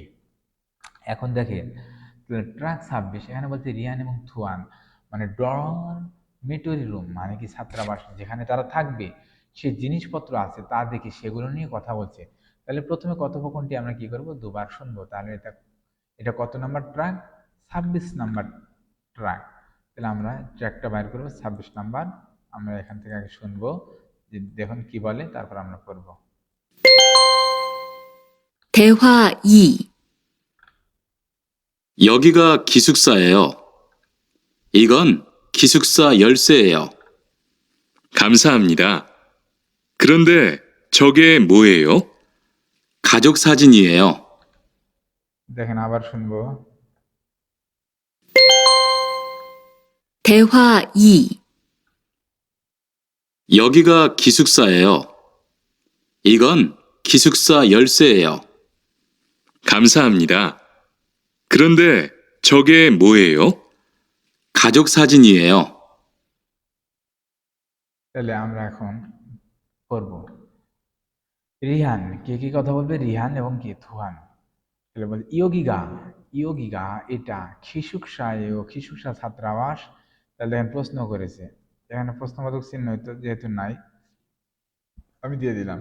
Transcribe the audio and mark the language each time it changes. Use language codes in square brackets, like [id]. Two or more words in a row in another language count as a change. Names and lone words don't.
[bn] এখন দেখেন ট্রাক 26 এখানে বলছে রিয়ান এবং থুয়ান মানে [en] dormitory room [bn] মানে কি ছাত্রাবাস যেখানে তারা থাকবে সে জিনিসপত্র আছে তা দেখে সেগুলো নিয়ে কথা বলছে। তাহলে প্রথমে কথোপকথনটি আমরা কি করব দুবার শুনবো। তাহলে এটা এটা কত নাম্বার ট্রাক, 26 নাম্বার ট্রাক। তাহলে আমরা ট্র্যাকটা বাইর করবো 26 নাম্বার। আমরা এখান থেকে আগে শুনবো যে দেখুন কি বলে, তারপর আমরা পড়বো। [ko] 대화 2. 여기가 기숙사예요. 이건 기숙사 열쇠예요. 감사합니다. 그런데 저게 뭐예요? 가족 사진이에요. [bn] দেখেন আবার শুনবো। [ko] 대화 2. 여기가 기숙사예요. 이건 기숙사 열쇠예요. 감사합니다. 그런데 저게 뭐예요? 가족 사진이에요. [bn] তাহলে আমরা এখন পড়বো। রিহান কে কি কথা বলবে, রিহান এবং কে থুহান। তাহলে বলছে ইয়োগিগা, ইয়োগিগা এটা খিসুকসায়েও, খিসুকসা ছাত্রাবাস। তাহলে দেখেন প্রশ্ন করেছে, এখানে প্রশ্নবোধক চিহ্ন হইতো যেহেতু নাই আমি দিয়ে দিলাম।